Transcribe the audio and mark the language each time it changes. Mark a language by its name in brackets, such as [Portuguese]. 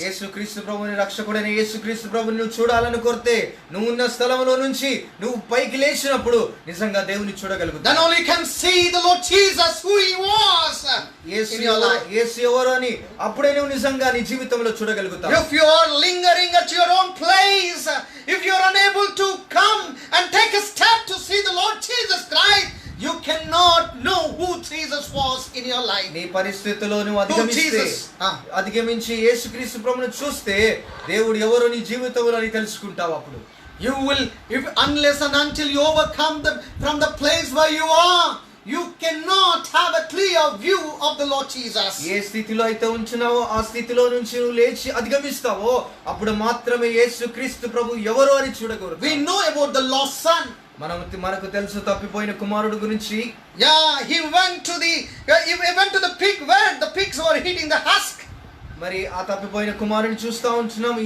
[Telugu] యేసుక్రీస్తు ప్రభుని రక్షకుడైన యేసుక్రీస్తు ప్రభుని నువ్వు చూడాలని కోరితే నువ్వు ఉన్న స్థలంలో నుంచి నువ్వు పైకి లేచినప్పుడు నిజంగా దేవుని చూడగలుగుతావు. [English] Then only you can see the Lord Jesus who he was in your life. [Telugu] యేసు ఎవరు అని అప్పుడే నువ్వు నిజంగా నీ జీవితంలో చూడగలుగుతావు. [English] If you are lingering at your own place, if you are unable to come and take a step to see the Lord Jesus Christ, you cannot know who Jesus was in your life. [Telugu] నీ పరిస్థితిలో నువ్వు అధిగమించి యేసుక్రీస్తు ప్రభువును చూస్తే దేవుడు ఎవరో నీ జీవితంలో నీ తెలుసుకుంటావు. అప్పుడు [English] you will, unless and until you overcome from the place where you are, you cannot have a clear view of the Lord Jesus. [Telugu] ఏ స్థితిలో అయితే ఉంచున్నావో ఆ స్థితిలో నుంచి నువ్వు లేచి అధిగమిస్తావో అప్పుడు మాత్రమే యేసుక్రీస్తు ప్రభు ఎవరో అని చూడగలరు. [English] We know about the lost son. [Telugu] మనకు తెలుసు తప్పిపోయిన కుమారుడు గురించి. [English] Yeah, he went to the pig where the pigs were eating the husk. [Telugu] మరి ఆ తప్పిపోయిన కుమారుని చూస్తా ఉంటున్నాం.